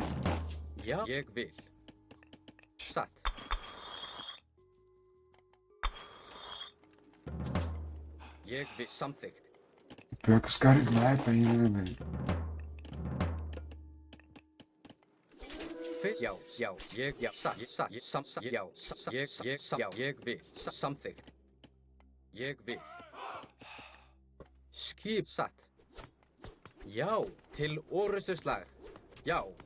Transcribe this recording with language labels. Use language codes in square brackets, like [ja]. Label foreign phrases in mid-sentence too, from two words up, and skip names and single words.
[is] Já. Ég vil. Satt. Ég vil. Samþykkt. [pt] Pior que os caras snipem ainda, né, velho? [is] Já. Já. Ég. Já. Satt. Satt. Satt. Já. Satt. Ég. Satt. Já. Ég vil. Samþykkt. Ég vil. Skip. Satt. Já. Til orrustuslag. Já.